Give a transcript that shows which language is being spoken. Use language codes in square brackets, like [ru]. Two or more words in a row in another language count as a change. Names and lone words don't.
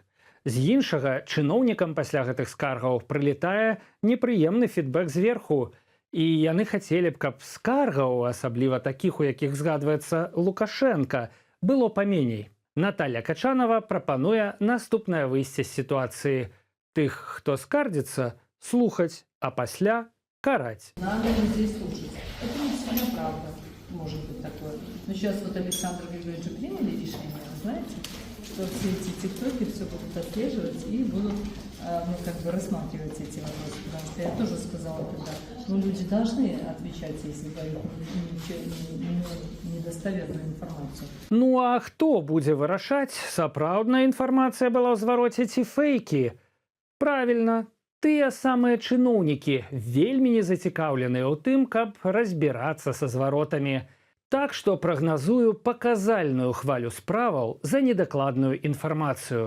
[be] З іншага, чыноўнікам пасля гэтых скаргаў прылетае непрыемны фідбэк зверху. І яны хацелі б, каб скаргаў, асабліва такіх, у якіх згадваецца Лукашенка, было паменей. Наталья Качанова прапануе наступнае выйсце з сітуацыі. Тых, хто скардзіцца, слухаць, а пасля карать. [ru] Надо людей слушать. Это не всегда правда, может быть такое. Но сейчас вот Александр Григорьевич приняли решение, знаете, что все эти тиктоки все будут отслеживать и будут рассматривать эти вопросы. Потому что я тоже сказала тогда, люди должны отвечать, если дают недостоверную информацию. [be] Ну а хто будзе вырашаць, сапраўдная інфармацыя была ў звароце ці фейкі? Правільна, тыя самыя чыноўнікі вельмі не зацікаўленыя ў тым, каб разбірацца са зваротамі. Так што прагназую паказальную хвалю справаў за недакладную інфармацыю.